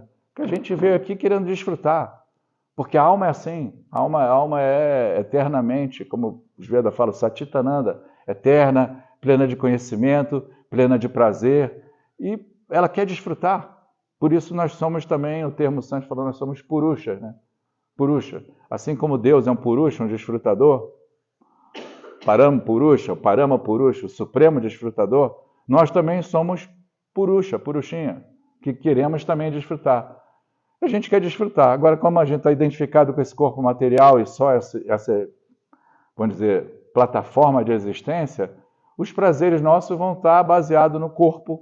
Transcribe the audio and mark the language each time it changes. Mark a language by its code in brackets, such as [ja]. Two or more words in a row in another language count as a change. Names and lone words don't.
[pt] Que a gente veio aqui querendo desfrutar. Porque a alma é assim, a alma é eternamente, como os Vedas falam, Satitananda, eterna, plena de conhecimento, plena de prazer, e ela quer desfrutar. Por isso nós somos também, o termo Santos falou, nós somos purushas, né? Purusha. Assim como Deus é um purusha, um desfrutador, [sa] Parama Purusha, [pt] o supremo desfrutador, nós também somos purusha, purushinha, que queremos também desfrutar. A gente quer desfrutar. Agora, como a gente está identificado com esse corpo material e só essa, vamos dizer, plataforma de existência, os prazeres nossos vão estar baseados no corpo.